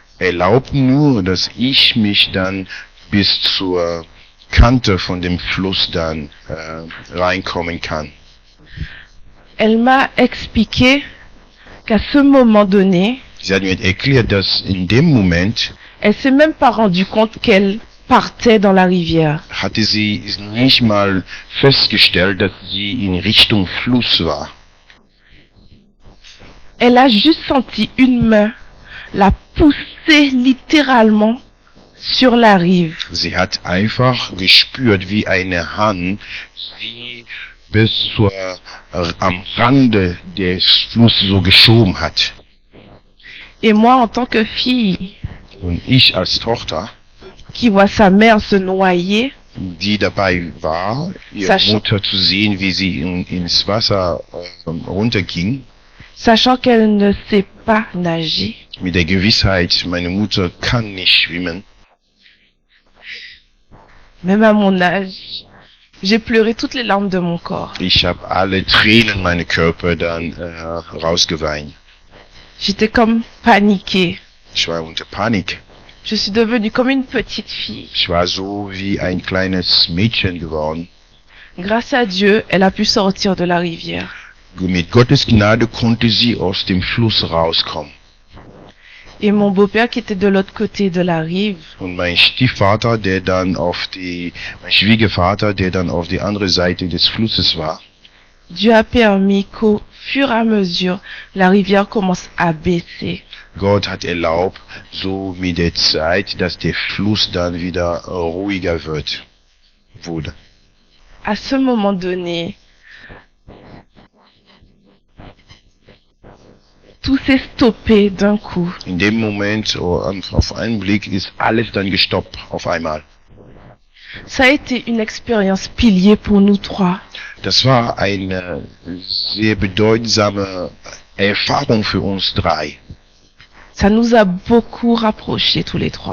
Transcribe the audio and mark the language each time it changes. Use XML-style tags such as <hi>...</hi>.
<de>erlaub nur, dass ich mich dann bis zur Kante von dem Fluss dann reinkommen kann.</de> <fr>Elle m'a expliqué qu'à ce moment donné,</fr> <de>Sie hat mir erklärt, dass in dem Moment</de> <fr>elle s'est même pas rendue compte qu'elle partait dans la rivière.</fr> <de>hatte sie nicht mal festgestellt, dass sie in Richtung Fluss war.</de> <fr>Elle a juste senti une main la pousser littéralement sur la rive.</fr> <de>Sie hat einfach gespürt, wie eine Hand sie bis am Rande des Flusses so geschoben hat.</de> <fr>Et moi, en tant que fille</fr> <de>Und ich als Tochter,</de> <fr>qui voit sa mère se noyer,</fr> <de>die dabei war, ihre</de> <fr>Sachant-</fr> <de>Mutter zu sehen, wie sie ins Wasser runterging,</de> <fr>sachant qu'elle ne sait pas nager,</fr> <de>mit der Gewissheit, meine Mutter kann nicht schwimmen.</de> <fr>Même à mon âge, j'ai pleuré toutes les larmes de mon corps.</fr> <de>Ich habe alle Tränen meiner Körper dann rausgeweint.</de> <fr>J'étais comme paniquée.</fr> <de>Ich war unter Panik.</de> <fr>Je suis devenue comme une petite fille.</fr> <de>Ich war so wie ein kleines Mädchen geworden.</de> <fr>Grâce à Dieu, elle a pu sortir de la rivière.</fr> <de>Mit Gottes Gnade konnte sie aus dem Fluss rauskommen.</de> <fr>Et mon beau-père qui était de l'autre côté de la rive,</fr> <de>Und mein Stiefvater, mein Schwiegervater, der dann auf die andere Seite des Flusses war,</de> <fr>Dieu a permis qu'au fur et à mesure, la rivière commence à baisser.</fr> <de>Gott hat erlaubt, so mit der Zeit, dass der Fluss dann wieder ruhiger wurde.</de> <fr>À ce moment donné, tout s'est stoppé d'un coup.</fr> <de>In dem Moment, auf einen Blick, ist alles dann gestoppt auf einmal.</de> <fr>Ça a été une expérience pilier pour nous trois.</fr> <de>Das war eine sehr bedeutsame Erfahrung für uns drei.</de> <fr>Ça nous a beaucoup rapprochés tous les trois.</fr>